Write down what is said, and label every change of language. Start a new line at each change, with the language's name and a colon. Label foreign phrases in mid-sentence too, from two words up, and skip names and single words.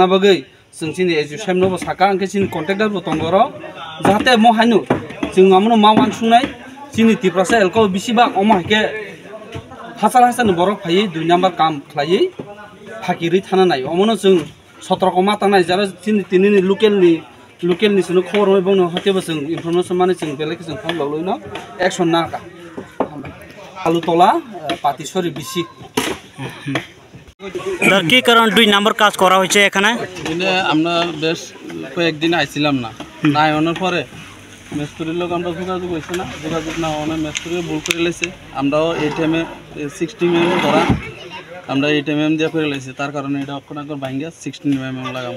Kok Borok: बगै जों चिनि एसडि साहेब नबो साका आंके चिनि कन्टेक्टर बो तंगरो जाहाथे म हायनो जों आमनो मावान सुनाय चिनि तिप्रासा एलको बिसिबा अमहाके हासाल हासान बरक फायै 2 नम्बर काम खलायै फाकिरि थाना नाय अमनो जों 17 को माता नाय जारा चिनि तिनिनि लोकेलनि सुनो खबर होय बनो हातेबो जों इनफरमेशन माने जों बेलेक जों फन लगलयनो एक्शन नाका आलुतला पातिसरी बिसि
Bangla: দর কি কারণ 2 নাম্বার কাজ করা হয়েছে এখানে দিনে আমরা বেশ কয়েকদিন আইছিলাম না নাই অনার পরে মিস্ত্রির লোক আমরা যোগাযোগ হইছে না যোগাযোগ না হওয়ার মিস্ত্রি ভুল করে লাইছে আমরাও এই টাইমে 60 mm ধরা আমরা 8 mm দিয়ে করে লাইছে তার কারণে এটা অক্ষণাকর ভাঙ্গা 16 mm লাগামু